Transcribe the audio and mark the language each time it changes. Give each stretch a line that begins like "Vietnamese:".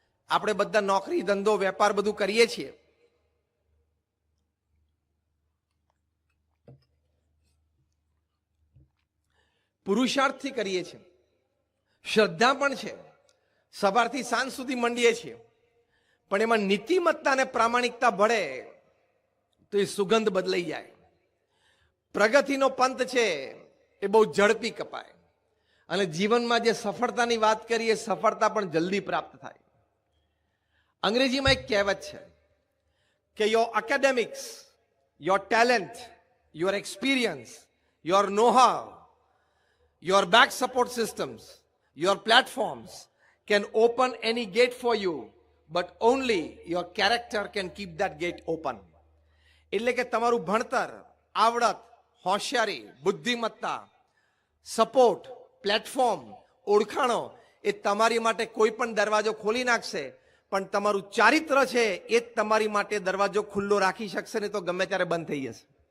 Gujarati: આપણે બધા નોકરી, ધંધો, વેપાર બધું કરીએ છીએ, પુરુષાર્થથી કરીએ છીએ, શ્રદ્ધા પણ છે, સવારથી સાંજ સુધી મંડીએ છીએ, પણ એમાં નીતિમત્તા અને પ્રામાણિકતા ભળે તો એ સુગંધ બદલાઈ જાય. પ્રગતિનો પંથ છે એ બહુ ઝડપી કપાય, અને જીવનમાં જે સફળતાની વાત કરીએ, સફળતા પણ જલ્દી પ્રાપ્ત થાય. અંગ્રેજીમાં એક કહેવત છે કે
English: Your academics, your talent, your experience, your know how, your back support systems, your platforms can open any gate for you, but only your character can keep that gate open.
Gujarati: એટલે કે તમારું ભણતર, આવડત, હોશિયારી, બુદ્ધિમત્તા, સપોર્ટ, પ્લેટફોર્મ, ઓળખાણો એ તમારી માટે કોઈ પણ દરવાજો ખોલી નાખશે, પણ તમારું ચારિત્ર છે એ જ તમારી માટે દરવાજો ખુલ્લો રાખી શકશે, ને તો ગમે ત્યારે બંધ થઈ જશે.